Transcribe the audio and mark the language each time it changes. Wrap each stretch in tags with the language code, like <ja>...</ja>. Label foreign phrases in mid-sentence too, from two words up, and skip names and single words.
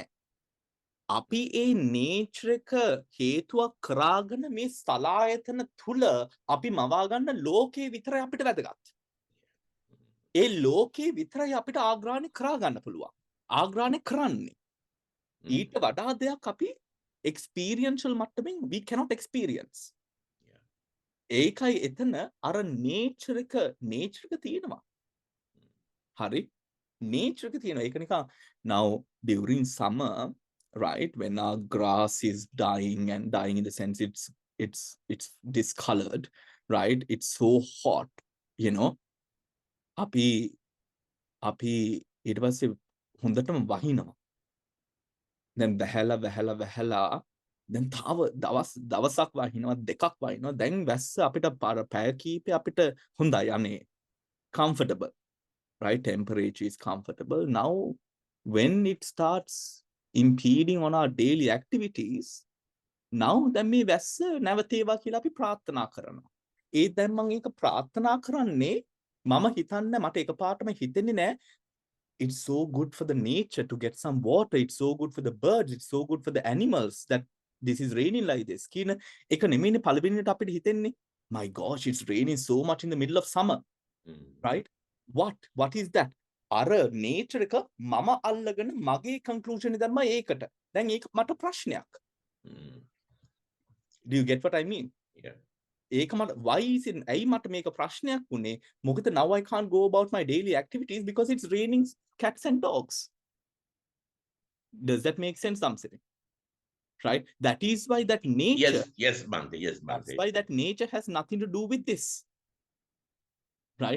<si>අපි ඒ නේචර් එක හේතුවක් කරාගෙන මේ සලායතන තුල අපි මවා ගන්න ලෝකේ විතරයි අපිට වැදගත්. ඒ ලෝකේ විතරයි අපිට ආග්‍රහණය කරා ගන්න පුළුවන්. ආග්‍රහණය කරන්නේ. ඊට වඩා දෙයක් අපි experiential මට්ටමින්</si> <en>we cannot experience.</en> <si>ඒකයි එතන අර nature එක තියෙනවා. හරි? nature එක තියෙනවා. ඒක නිකන්</si> <en>now during summer, right, when our grass is dying in the sense it's discolored, right? It's so hot, you know.</en> <si>අපි ඊට පස්සේ හොඳටම වහිනවා. දැන් වැහැලා දැන් තව දවසක් වහිනවා දෙකක් වහිනවා දැන් වැස්ස අපිට පැය කීපේ අපිට හොඳයි අනේ</si> <en>comfortable, right? Temperature is comfortable. Now when it starts impeding on our daily activities, now</en> <si>දැන් මේ වැස්ස නැවතේවා කියලා අපි ප්‍රාර්ථනා කරනවා. ඒ දැන් මම ඒක ප්‍රාර්ථනා කරන්නේ මම හිතන්නේ මට එකපාරටම හිතෙන්නේ නැහැ</si> <en>it's so good for the nature to get some water. It's so good for the birds. It's so good for the animals that this is raining like this.</en> <si>කියන එක නෙමෙයිනේ පළවෙනියට අපිට හිතෙන්නේ.</si> <en>My gosh, it's raining so much in the middle of summer. Right? What is that?</en> <si>අර nature එක මම අල්ලගෙන මගේ conclusion එක දැම්මා ඒකට. දැන් ඒක මට ප්‍රශ්නයක්.</si> <en>Do you get what I mean? Yeah.</en> <si>ඒක මට</si> <en>why is it</en> <si>ඇයි මට මේක ප්‍රශ්නයක් වුනේ?</si> <en>මොකද now I can't go about my daily activities because it's raining cats and dogs. Does that make sense, Dhammasangani? Right? That is why that nature. Yes, Bhante. Yes, Bhante. That's why that nature has nothing to do with this. Right?</en>